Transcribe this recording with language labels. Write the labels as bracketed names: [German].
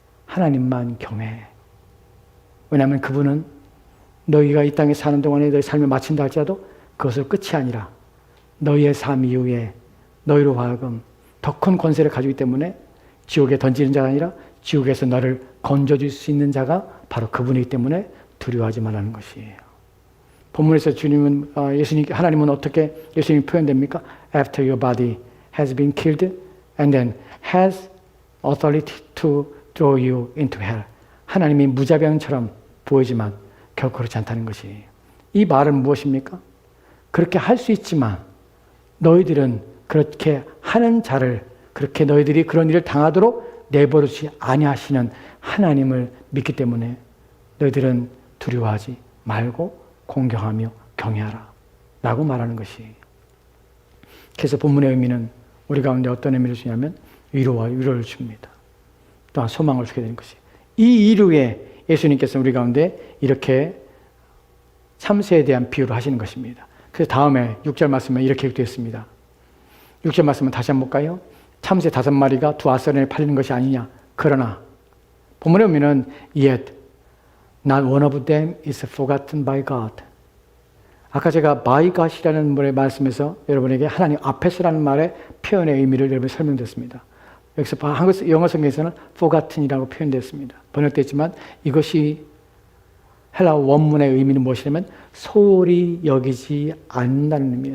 [Korean] 하나님만 경외해. 왜냐하면 그분은 너희가 이 땅에 사는 동안에 너희 삶을 마친다 할지라도 그것을 끝이 아니라 너희의 삶 이후에 너희로 하여금 더 큰 권세를 가지기 때문에 지옥에 던지는 자가 아니라 지옥에서 너를 건져줄 수 있는 자가 바로 그분이기 때문에 두려워하지 말라는 것이에요. 본문에서 주님은 하나님은 어떻게 예수님이 표현됩니까? [English] After your body has been killed and then has authority to throw you into hell. [Korean] 하나님이 무자병처럼 보이지만 결코 그렇지 않다는 것이에요. 이 말은 무엇입니까? 그렇게 할 수 있지만 너희들은 그렇게 하는 자를 그렇게 너희들이 그런 일을 당하도록 내버려두지 아니하시는 하나님을 믿기 때문에 너희들은 두려워하지 말고 공경하며 경외하라 라고 말하는 것이에요. 그래서 본문의 의미는 우리 가운데 어떤 의미를 주냐면 위로를 줍니다. 또한 소망을 주게 되는 것이에요. 이 이유에 예수님께서 우리 가운데 이렇게 참새에 대한 비유를 하시는 것입니다. 그래서 다음에 6절 말씀에 이렇게 되었습니다. 6절 말씀은 다시 한번 볼까요? 참새 5마리가 두 아서렌에 팔리는 것이 아니냐. 그러나 본문의 의미는 [English] yet not one of them is forgotten by God. [Korean] 아까 제가 by God이라는 말의 말씀에서 여러분에게 하나님 앞에서라는 말의 표현의 의미를 여러분 설명드렸습니다. 여기서 영어 성경에서는 forgotten이라고 표현되었습니다. 번역됐지만 이것이 헬라 원문의 의미는 무엇이냐면 소홀히 여기지 않는다는 의미예요.